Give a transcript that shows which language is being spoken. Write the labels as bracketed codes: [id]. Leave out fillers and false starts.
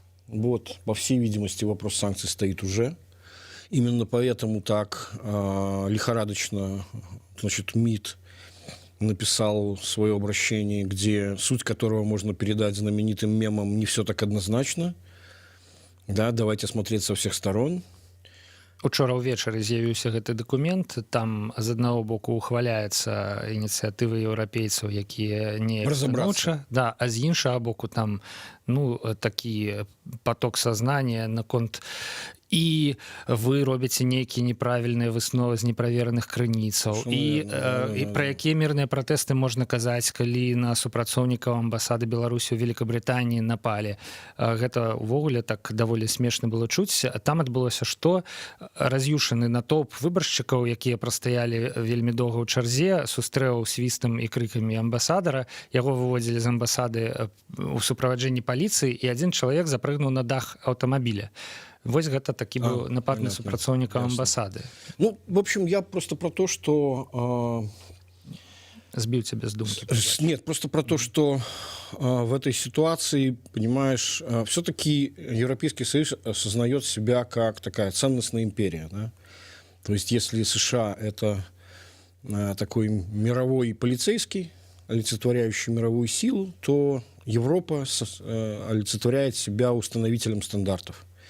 [ru] Вот, по всей видимости, вопрос санкций стоит уже. Именно поэтому так лихорадочно, значит, МИД написал свое обращение, где суть которого можно передать знаменитым мемом «Не все так однозначно». Да, давайте смотреть со всех сторон. [be] Учора ўвечары з'явіўся гэты дакумент, там з аднаго боку ухваляецца ініцыятывы еўрапейцаў, якія не станоўча, да, а з іншага боку там, ну, такі [ru] поток сознания [be] наконт і вы робіце нейкія неправільныя высновы з неправераных крыніцаў і пра якія мірныя пратэсты можна казаць, калі на супрацоўнікаў амбасады Беларусі ў Великабрытаніі напалі. Гэта ўвогуле так даволі смешна было чуць. Там адбылося, што раз'юшаны натоўп выбаршчыкаў, якія прастаялі вельмі доўга ў чарзе, сустрэў свістам і крыкамі амбасадара, яго выводзілі з амбасады у суправаджэнні паліцыі, і адзін чалавек запрыгнуў на дах аўтамабіля. Вось гэта такі быў напад на супрацоўнікаў амбасады. [ru] Ну, в общем, я просто про то, что сбил тебя с думки? Нет, просто про то, что в этой ситуации, понимаешь, все-таки Европейский Союз осознает себя как такая ценностная империя. Да? То есть если США — это такой мировой полицейский, олицетворяющий мировую силу, то Европа олицетворяет себя установителем стандартов.